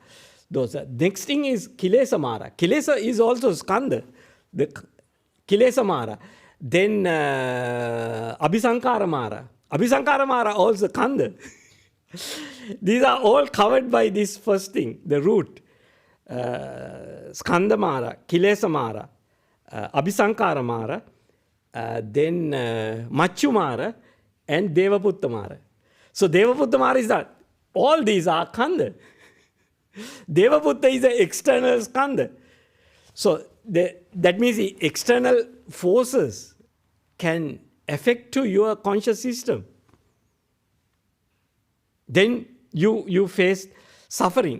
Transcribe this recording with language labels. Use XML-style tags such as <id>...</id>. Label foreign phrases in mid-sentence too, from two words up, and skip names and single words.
<en>Next thing is Kilesa Mara. Kilesa is also Skanda. The Kilesa Mara. Then Abhisankara Mara. Abhisankara Mara also Skanda. These are all covered by this first thing, the root. Skanda Mara, Kilesa Mara, Abhisankara Mara, then Machu Mara, and Devaputta Mara. So Devaputta Mara is that. All these are Skanda. Devaputta is the external Skanda. So that means the external forces can affect to your conscious system. Then you face suffering.</en>